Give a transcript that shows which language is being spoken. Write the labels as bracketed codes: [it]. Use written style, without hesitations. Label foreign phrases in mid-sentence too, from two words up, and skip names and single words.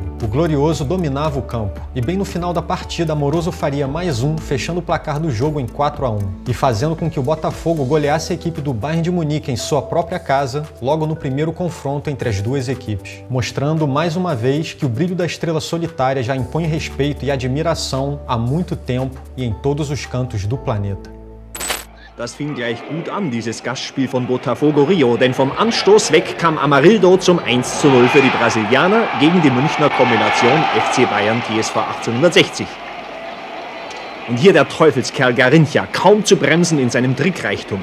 [pt] O Glorioso dominava o campo, e bem no final da partida, Amoroso faria mais um, fechando o placar do jogo em 4-1, e fazendo com que o Botafogo goleasse a equipe do Bayern de Munique em sua própria casa, logo no primeiro confronto entre as duas equipes, mostrando mais uma vez que o brilho da estrela solitária já impõe respeito e admiração há muito tempo e em todos os cantos do planeta. [de] Das fing gleich gut an, dieses Gastspiel von Botafogo Rio, denn vom Anstoß weg kam Amarildo zum 1:0 für die Brasilianer gegen die Münchner Kombination FC Bayern TSV 1860. Und hier der Teufelskerl Garrincha, kaum zu bremsen in seinem Trickreichtum.